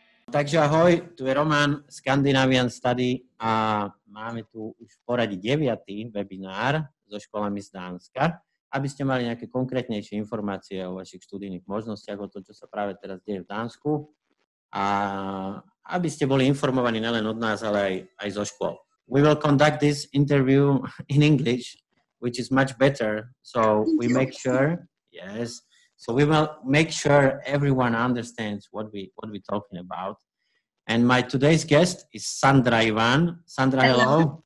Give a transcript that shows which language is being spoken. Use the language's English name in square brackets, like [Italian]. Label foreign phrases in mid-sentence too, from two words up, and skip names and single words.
[Slovak] Takže ahoj, tu je Roman, Scandinavian Study a máme tu už v poradí 9. webinár so školami z Dánska, aby ste mali nejaké konkrétnejšie informácie o vašich študijných možnostiach, o to, čo sa práve teraz deje v Dánsku a aby ste boli informovaní nielen od nás, ale aj zo škôl. [English] We will conduct this interview in English, which is much better, so we make sure, yes, so we will make sure everyone understands what we're talking about. And my today's guest is Sandra Ivan. Sandra, hello.